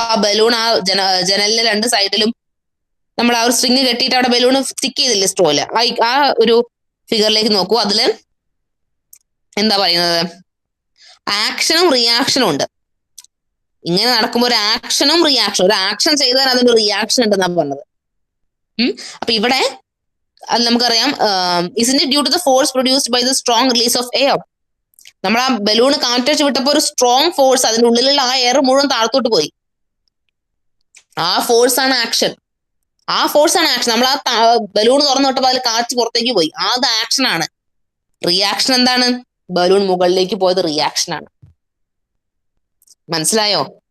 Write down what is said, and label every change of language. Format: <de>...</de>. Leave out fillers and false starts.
<ml>ആ ബലൂൺ ആ ജനലിലെ 2 സൈഡിലും നമ്മൾ ആ ഒരു സ്ട്രിങ് കെട്ടിയിട്ട് അവിടെ ബലൂൺ സ്റ്റിക്ക് ചെയ്തില്ലേ സ്ട്രോയില്, ആ ഒരു ഫിഗറിലേക്ക് നോക്കൂ. അതില് എന്താ പറയുന്നത്, ആക്ഷനും റിയാക്ഷനും ഉണ്ട്. ഇങ്ങനെ നടക്കുമ്പോൾ ഒരു ആക്ഷനും റിയാക്ഷനും, ഒരു ആക്ഷൻ ചെയ്താൽ അതിന്റെ റിയാക്ഷൻ ഉണ്ടെന്നാണ് പറഞ്ഞത്. അപ്പൊ ഇവിടെ അത് നമുക്കറിയാം,</ml> <en>isn't it due to the force produced by the strong release of air?</en> <ml>നമ്മൾ ആ ബലൂൺ കാറ്റടിച്ച് വിട്ടപ്പോൾ ഒരു സ്ട്രോങ് ഫോഴ്സ്, അതിന്റെ ഉള്ളിലുള്ള ആ എയർ മുഴുവൻ താഴത്തോട്ട് പോയി. ആ ഫോഴ്സ് ആണ് ആക്ഷൻ. ആ ഫോഴ്സ് ആണ് ആക്ഷൻ. നമ്മൾ ആ ബലൂൺ തുറന്നു വിട്ടപ്പോൾ അതിൽ കാറ്റ് പുറത്തേക്ക് പോയി, അത് ആക്ഷൻ ആണ്. റിയാക്ഷൻ എന്താണ്? ബലൂൺ മുകളിലേക്ക് പോയത് റിയാക്ഷൻ ആണ്. മനസ്സിലായോ?</ml>